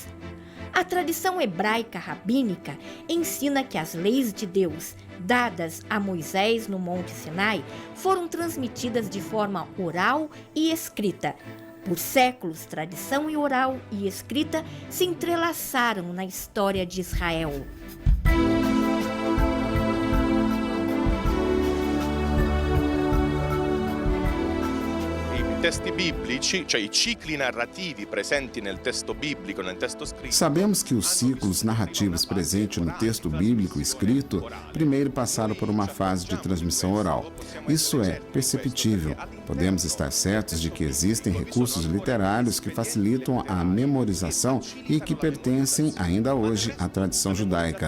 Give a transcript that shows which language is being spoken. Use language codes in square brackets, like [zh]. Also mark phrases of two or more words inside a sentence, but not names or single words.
[pt] A tradição hebraica rabínica ensina que as leis de Deus, dadas a Moisés no Monte Sinai, foram transmitidas de forma oral e escrita. Por séculos, tradição oral e escrita se entrelaçaram na história de Israel. [it] Testi biblici, cioè i cicli narrativi presenti nel testo biblico, nel testo scritto. [pt] Sabemos que os ciclos narrativos presentes no texto bíblico escrito primeiro passaram por uma fase de transmissão oral. Isso é perceptível. Podemos estar certos de que existem recursos literários que facilitam a memorização e que pertencem ainda hoje à tradição judaica.